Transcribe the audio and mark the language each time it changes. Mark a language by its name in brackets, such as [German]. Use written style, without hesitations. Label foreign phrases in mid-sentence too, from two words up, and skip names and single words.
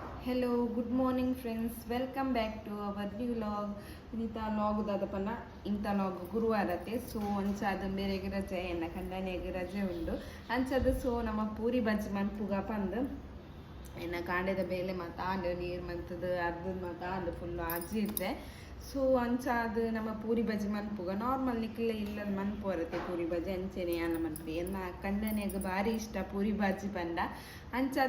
[English] Hello good morning friends, welcome back to our new vlog. [Tulu] ಇಂಥ ಲಾಗ್ ದಾದಪನ ಇಂಥ ಲಾಗ್ ಗುರುವಾರತೆ. ಸೊ ಅಂಚಾದ ಬೇರೆಗೆ ರಜೆ ಎನ್ನ ಕಂಡನೆಗೆ ರಜೆ ಉಂಡು ಅಂಚದು. ಸೊ ನಮ್ಮ ಪೂರಿ ಬಜ್ಜಿ ಮನ್ಪುಗ ಪಂದು ಎನ್ನ ಕಾಂಡೆದ ಬೇಲೆ ಮಾತಾಂಡು ನೀರು ಮಂತದ್ದು ಅರ್ಧದ ಮಾತಾಂಡು ಫುಲ್ಲು ಅಜ್ಜಿರ್ತೆ. ಸೊ ಅಂಚಾದ ನಮ್ಮ ಪೂರಿ ಬಜ್ಜಿ ಮನ್ಪುಗ ನಾರ್ಮಲ್ ನಿಕ್ಲೆ ಇಲ್ಲ ಮನ್ಪು ಬರುತ್ತೆ ಪೂರಿ ಬಜ್ಜಿ ಅಂಚೆನೆ ಯಾನ ಮನ್ಪು ಎನ್ನ ಕಂಡನೆಗೆ ಭಾರಿ ಇಷ್ಟ ಪೂರಿ ಬಜ್ಜಿ ಪಂಡ ಅಂಚಾದ.